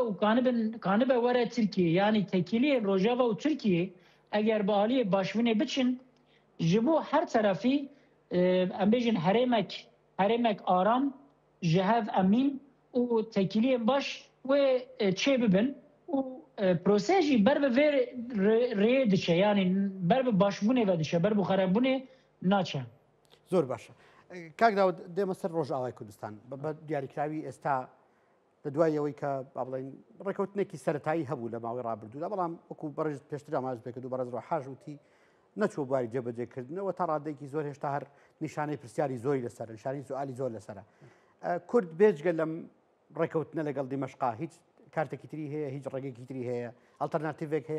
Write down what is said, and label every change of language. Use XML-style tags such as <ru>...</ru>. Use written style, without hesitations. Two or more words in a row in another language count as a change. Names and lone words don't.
<ku>û kanibe were Tirkiye yanî tekîliyên Rojava û Tirkiye eger bi aliyê başvînê biçin ji bo her terefî em bêjin herêmek aram ji hev emîn û tekîliyên baş wê çê bibin û prose jî ber bi vê rêyê diçe yanî ber bi başbûnê ve diçe ber bi xerebûnê naçe</ku> <ckb>زۆر باشە کاک داود دێمە سەر ڕۆژئاوای کوردستان بە دیاریکراوی ئێستا لە دوایەوەی کە با بڵێن ڕێکەوتنێکی سەرەتایی هەبوو لە ماوەی ڕابردوودا بەڵام وەکو بەڕێز پێشتر ئاماژ پێکرد و بەڕێز ڕۆحاژ وتی نەچوە بواری جێبەجێکردنەوە تا ڕادێکی زۆر هێشتا هەر نیشانەی پرسیاری زۆری لەسەر نیشانەی سوالی زۆر لەسرە کورد بێجگە لەم ڕێکەوتنە لەگەڵ دیمەشقا هیچ کارتێکی تری هەیە هیچ ڕێگەیەکی تری هەیە ئەڵتەرناتیڤێک هەیە</ckb>